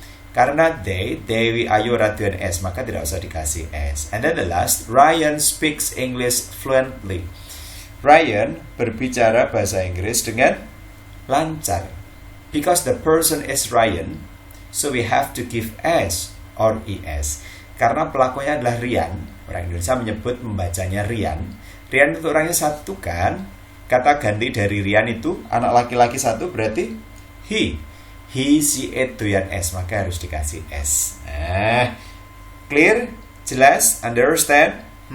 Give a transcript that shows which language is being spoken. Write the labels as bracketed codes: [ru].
[id] Karena Dewi Ayu Radyan S, maka tidak usah dikasih S. [en] And then the last, Ryan speaks English fluently. [id] Ryan berbicara bahasa Inggris dengan lancar. [en] Because the person is Ryan, so we have to give S or ES. [id] Karena pelakunya adalah Rian, orang Indonesia menyebut membacanya Rian. Rian itu orangnya satu kan? Kata ganti dari Rian itu anak laki-laki satu berarti he. [en] He, she, it, [id] doyan S, maka harus dikasih S. Nah, [en] clear? [id] Jelas? [en] Understand?